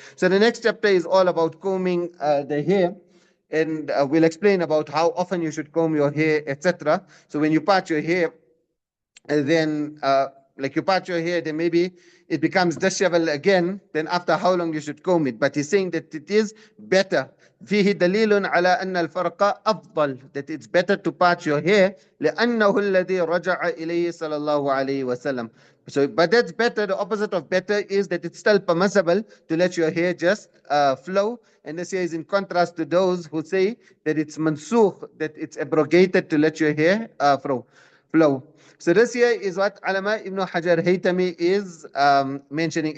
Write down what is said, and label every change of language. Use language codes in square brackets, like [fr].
[en] So the next chapter is all about combing the hair. And we'll explain about how often you should comb your hair, etc. So when you part your hair, then like you part your hair, then maybe it becomes disheveled again, then after how long you should comb it. But he's saying that it is better. [ar] فيه دليل على أن الفرق أفضل, [en] that it's better to part your hair [ar] لأنه الذي رجع إليه صلى الله عليه وسلم. [en] So, but that's better. The opposite of better is that it's still permissible to let your hair just flow. And this here is in contrast to those who say that it's mansukh, that it's abrogated to let your hair flow. So this here is what Allama ibn Hajar Haytami is mentioning.